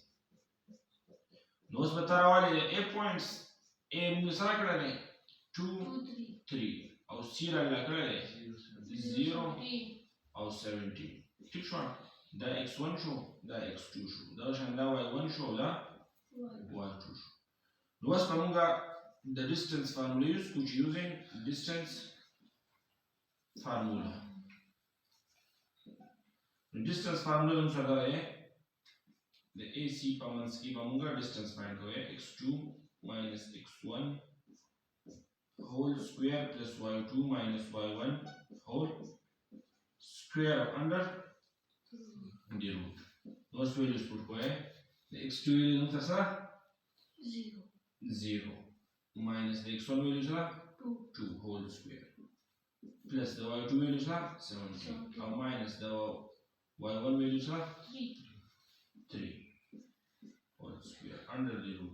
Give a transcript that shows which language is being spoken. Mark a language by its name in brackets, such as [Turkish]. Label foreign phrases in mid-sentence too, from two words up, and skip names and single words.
[Pashto] نو اوس به ته راولې د A پوینټس A موږ سره کړی دی 2 3 او C راله کړی دی 0 او 17 ټیک شو دا x1 شو دا x2 شو دا شان دا y1 شو دا y2 شو نو اوس په موږ د [English] distance formula use [Pashto] کوو چې [English] using distance formula distance formula [Pashto] زموږ سره دی د AC په منځ کې به موږ [English] distance find [Pashto] کوو [English] x2 minus x1 whole square plus y2 minus y1 whole square of under the root. Those values put go the x2 values are 0 minus the x1 values are 2 whole square plus the y2 values are 17 or minus the y1 values are 3 whole square under the root.